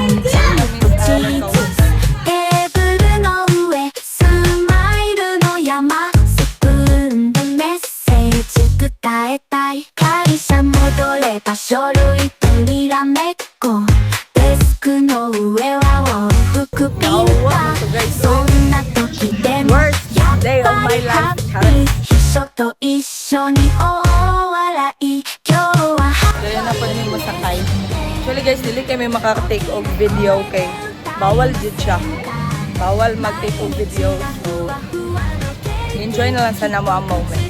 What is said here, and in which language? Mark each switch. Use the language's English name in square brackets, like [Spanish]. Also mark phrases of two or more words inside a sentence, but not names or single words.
[Japanese] んジャムとチーズテーブルの上スマイルの山スプーンでメッセージ伝えたい会社戻れば書類とにらめっこデスクの上は往復ピンタそんな時でもやっ [English] Worst day of [Japanese] ぱ [English] my [Japanese] りハ [English] life. [Japanese] ッピー秘書と一緒に大笑い今日は [Cebuano] Kaya na po din mo sakay. Actually guys, dili kami makaka-take og video kay bawal jud siya. Bawal mag-take og video. So, enjoy na lang sana mo ang moment.